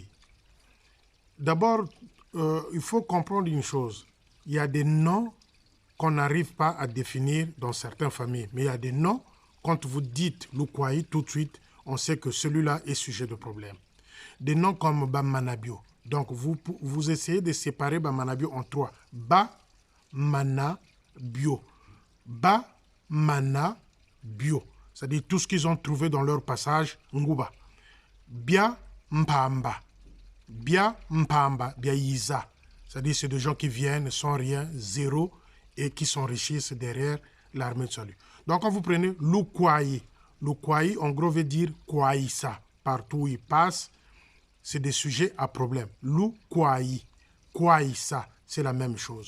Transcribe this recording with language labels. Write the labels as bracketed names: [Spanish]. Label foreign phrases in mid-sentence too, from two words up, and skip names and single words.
[French] D'abord, il faut comprendre une chose. Il y a des noms qu'on n'arrive pas à définir dans certaines familles. Mais il y a des noms, quand vous dites le Kouaï, tout de suite, on sait que celui-là est sujet de problème. Des noms comme Bamanabio. Donc, vous essayez de séparer Bamanabio en trois. Ba-mana-bio. Ba-mana-bio. C'est-à-dire tout ce qu'ils ont trouvé dans leur passage, [Kongo] Nguba. Bia-mpamba. Bia-mpamba. Bia-yiza. [French] C'est-à-dire c'est des gens qui viennent sans rien, zéro, et qui s'enrichissent derrière l'armée de salut. Donc, quand vous prenez le Kouaï, en gros, veut dire Kouaïssa. Partout où il passe, c'est des sujets à problème. Le Kouaï, Kouaïssa, c'est la même chose.